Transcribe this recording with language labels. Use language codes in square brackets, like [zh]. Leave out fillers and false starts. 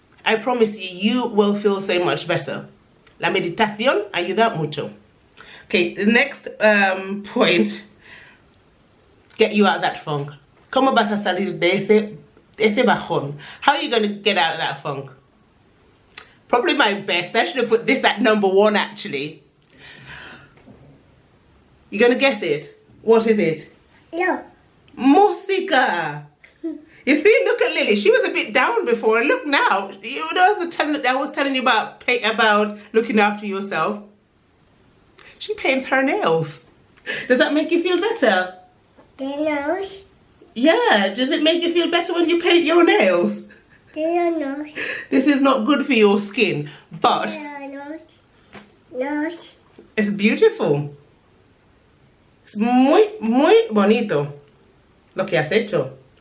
[en] I promise you, you will feel so much better. [es] La meditación ayuda mucho. [en] Okay, the next point. Get you out of that funk. [es] ¿Cómo vas a salir de ese bajón? [en] How are you going to get out of that funk? Probably my best. I should have put this at #1 actually. You going to guess it? What is it? No. [es] Música. [en] You see, look at Lily. She was a bit down before, and look now. You know, I was telling you about looking after yourself. She paints her nails. Does that make you feel better? The nose. Yeah. Does it make you feel better when you paint your nails? The nose. This is not good for your skin, but The nose. Nose. it's beautiful. [es] Es muy, muy bonito lo que has hecho.